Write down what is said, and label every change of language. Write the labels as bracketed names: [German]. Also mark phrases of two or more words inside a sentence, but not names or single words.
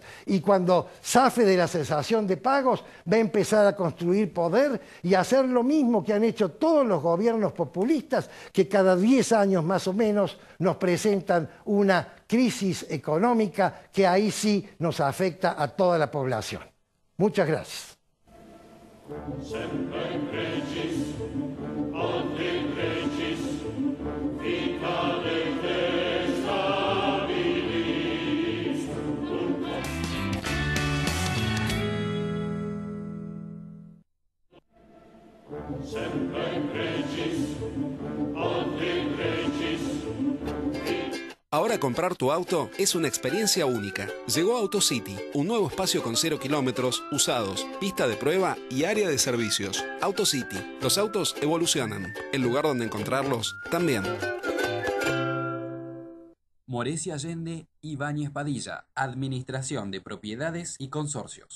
[Spanish] Y cuando zafe de la cesación de pagos, va a empezar a construir poder y a hacer lo mismo que han hecho todos los gobiernos populistas, que cada 10 años más o menos nos presentan una crisis económica que ahí sí nos afecta a toda la población. Muchas gracias. [Latin] Semper Regis, Ante Regis, Vicare te stabilis. Semper Regis, Ante Regis. [Spanish] Ahora comprar tu auto es una experiencia única. Llegó AutoCity, un nuevo espacio con 0 kilómetros, usados, pista de prueba y área de servicios. AutoCity, los autos evolucionan. El lugar donde encontrarlos también. Morecia Allende, Ibáñez Padilla, Administración de Propiedades y Consorcios.